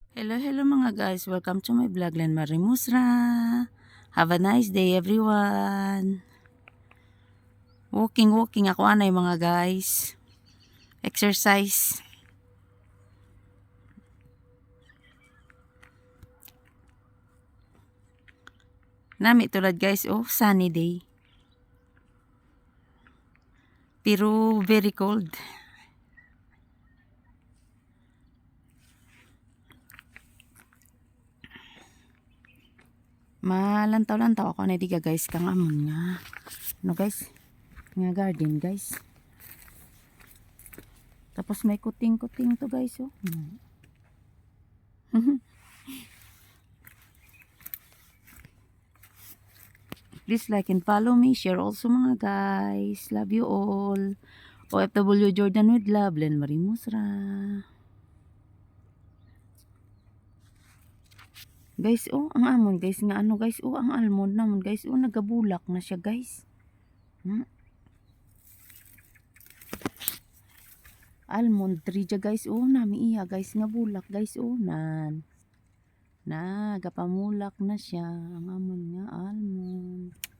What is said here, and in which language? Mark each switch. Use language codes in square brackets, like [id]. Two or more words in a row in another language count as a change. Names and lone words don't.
[hil] Hello mga guys. [en] Welcome to my vlog, Len Marimusra. Have a nice day everyone. [hil] Walking ako anay mga guys. Exercise. Nami tulad guys, [en] sunny day. Pero very cold. [hil] Malantaw-lantaw ako na diga guys kang amon nga. Ano guys? Nga garden guys. Tapos may kuting-kuting to guys [en] Please like and follow me. Share also mga guys. Love you all. OFW Jordan with love. Len Marimusra. [hil] Guys, ang amon guys nga ano guys, ang almond namon guys, nagabulak na siya guys. [en] Almond tree [hil] dya guys, nami iya guys nga bulak guys, nagapamulak na siya ang amon nga almond.